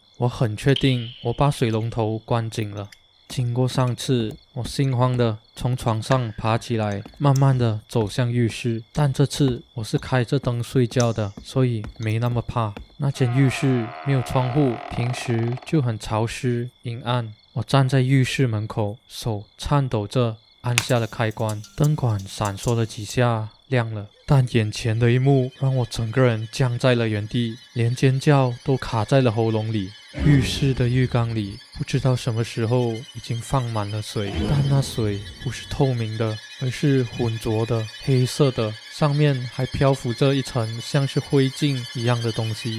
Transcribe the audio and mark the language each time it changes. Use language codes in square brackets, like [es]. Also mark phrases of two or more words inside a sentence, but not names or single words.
[zh] 我很確定我把水龍頭關緊了。經過上次，我心慌的從床上爬起來，慢慢的走向浴室，但這次我是開着燈睡覺的，所以沒那麼怕。那間浴室沒有窗戶，平時就很潮濕陰暗。我站在浴室門口，手顫抖着按下了開關，燈管閃爍了幾下，亮了。但眼前的一幕讓我整個人僵在了原地，連尖叫都卡在了喉嚨裡。浴室的浴缸裡不知道什麼時候已經放滿了水，但那水不是透明的，而是渾濁的黑色的，上面還漂浮着一層像是灰燼一樣的東西。